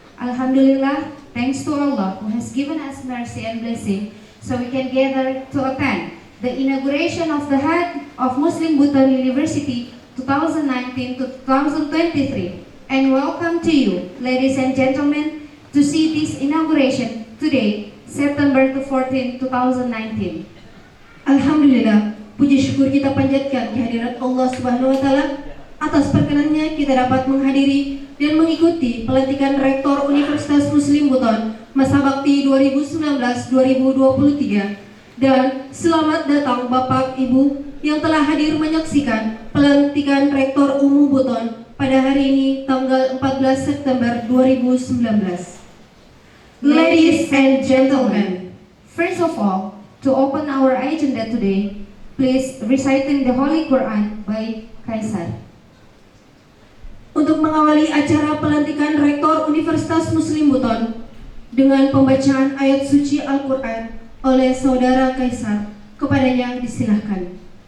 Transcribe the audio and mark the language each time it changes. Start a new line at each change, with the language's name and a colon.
English: Alhamdulillah, thanks to Allah who has given us mercy and blessing, so we can gather to attend the inauguration of the Head of Muslim Buton University 2019 to 2023. And welcome to you, ladies and gentlemen, to see this inauguration today, September 14, 2019.
Indonesian: Alhamdulillah, puji syukur kita panjatkan kehadirat Allah Subhanahu wa Ta'ala. Atas perkenannya kita dapat menghadiri dan mengikuti pelantikan Rektor Universitas Muslim Buton masa bakti 2019-2023. Dan selamat datang Bapak Ibu yang telah hadir menyaksikan pelantikan Rektor Umum Buton pada hari ini tanggal 14 September 2019.
English: Ladies and gentlemen, first of all, to open our agenda today, please reciting the Holy Quran by Kaisar.
Indonesian: Untuk mengawali acara pelantikan Rektor Universitas Muslim Buton dengan pembacaan ayat suci Al-Quran oleh Saudara Kaisar, kepadanya disilahkan.